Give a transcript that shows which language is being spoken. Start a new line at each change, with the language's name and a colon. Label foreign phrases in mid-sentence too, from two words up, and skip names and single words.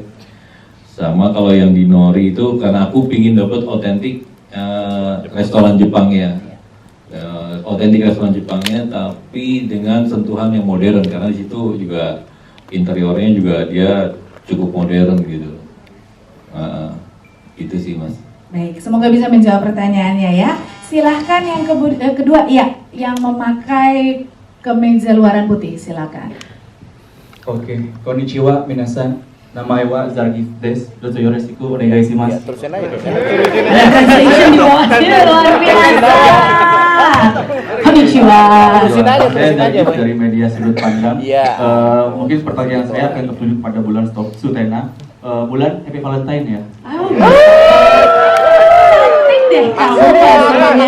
Indonesian: Sama kalau yang di Nori itu karena aku pingin dapat otentik restoran Jepangnya, otentik restoran Jepangnya, tapi dengan sentuhan yang modern karena di situ juga interiornya juga dia cukup modern gitu. Itu sih Mas. Baik, semoga bisa menjawab pertanyaannya ya. Silahkan yang kedua, ya, yang memakai kemeja luaran putih, silakan. Oke,
Japanese: こんにちは皆さん. 名前はZargiです。どうぞよろしくお願いします.
Indonesian: Terusin aja. Translation di bawah luar biasa. Konnichiwa. Saya dari media sudut pandang. Mungkin pertanyaan saya akan tertuju pada bulan Sutena. Bulan
English: Happy Valentine
Indonesian: ya. Cantik deh kamu biasanya.